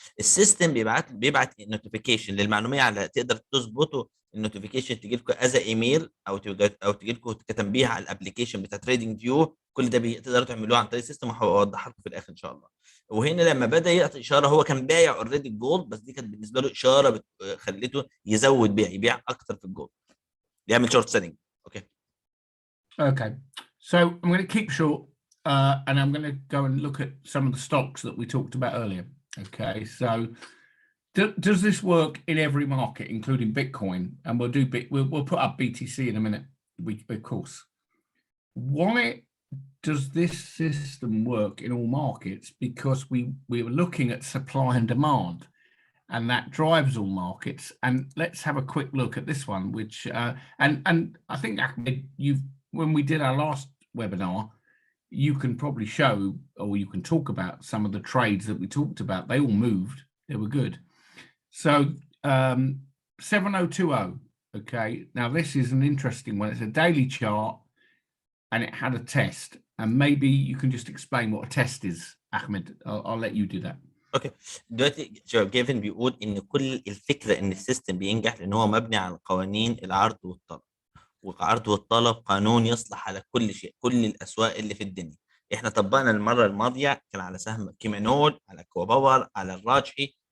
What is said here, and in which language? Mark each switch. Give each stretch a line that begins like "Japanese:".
Arabic: السيستم بيبعت نوتيفيكيشن للمعلوميه على تقدر تظبطه النوتيفيكيشن تجي لكم از ايميل او تجي لكم كتنبيه على الابلكيشن بتاع تريدنج فيو. كل ده تقدروا تعملوه عن طريق السيستم وهوضحها لكم في الاخر ان شاء الله. وهنا لما بدا يعطي اشاره، هو كان بايع اوريدي الجولد، بس دي كانت بالنسبه له اشاره خليته يزود يبيع اكتر في الجولد، يعمل شورت سيلينج.
English: Okay, so I'm going to keep short and I'm going to go and look at some of the stocks that we talked about earlier. Okay, so does this work in every market, including Bitcoin? And we'll put up BTC in a minute, of course. Why does this system work in all markets? Because we were looking at supply and demand, and that drives all markets. And let's have a quick look at this one, which and I think Ahmed, when we did our last webinar, you can probably show, or you can talk about some of the trades that we talked about. They all moved. They were good. So 7020. Okay, now this is an interesting one. It's a daily chart and it had a test. And maybe you can just explain what a test is, Ahmed. I'll let you do that.
Arabic: اوكي، دلوقتي شباب جيفين بيقول ان كل الفكره ان السيستم بينجح لان هو مبني على قوانين العرض والطلب. والعرض والطلب قانون يصلح على كل شيء، كل الاسواق اللي في الدنيا. احنا طبقنا المره الماضيه كان على سهم كيمينول، على كوا باور، على الراجحي.